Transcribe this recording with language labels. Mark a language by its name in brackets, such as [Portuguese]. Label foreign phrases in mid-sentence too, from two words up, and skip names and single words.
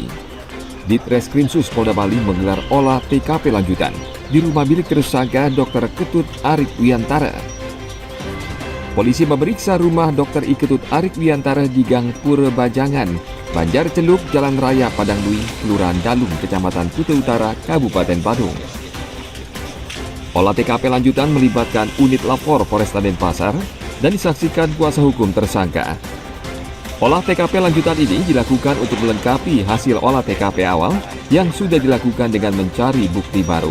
[Indonesian] Ditreskrimsus Polda Bali menggelar olah TKP lanjutan di rumah milik tersangka Dr. Ketut Arik Wiantara. Polisi memeriksa rumah Dr. Ketut Arik Wiantara di Gang Purbajangan, Banjar Celuk, Jalan Raya Padang Lui, Kelurahan Dalung, Kecamatan Kuta Utara, Kabupaten Badung. Olah TKP lanjutan melibatkan unit lapor Polresta Denpasar dan disaksikan kuasa hukum tersangka. Olah TKP lanjutan ini dilakukan untuk melengkapi hasil olah TKP awal yang sudah dilakukan dengan mencari bukti baru.